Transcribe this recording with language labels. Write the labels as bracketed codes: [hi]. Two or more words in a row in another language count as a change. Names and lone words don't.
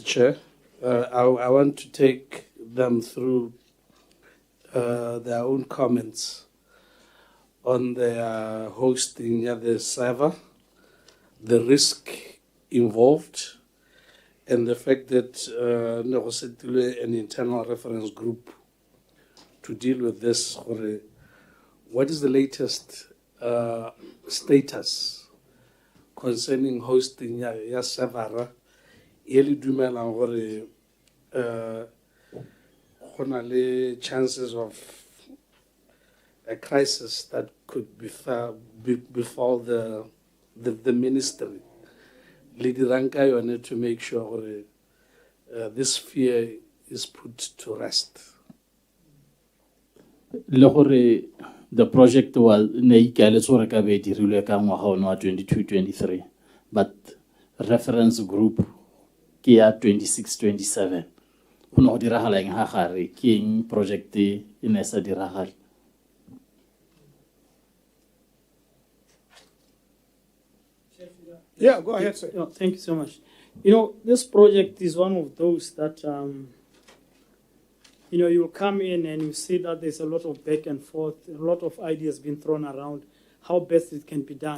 [en] Chair, I want to take them through their own comments on their hosting the server, the risk involved, and the fact that an internal reference group to deal with this. What is the latest status concerning hosting ya server? [tn] Eli dumelang gore gona le [en] chances of a crisis that could befall the ministry. [tn] Le dirang ka yone [en] to make sure gore this fear is put to rest. [tn] Le gore [en] the project was [tn] ne ikaeletse gore ka be dirilwe ka ngwaga ono wa 22-23 [en] but reference group [tn] ke ya 26-27 go no go diragala eng ha gare ke eng project e ne sa diragala [en] Yeah, go ahead, sir. Thank you so much. You know, this project is one of those that, you come in and you see that there's a lot of back and forth, a lot of ideas being thrown around, how best it can be done.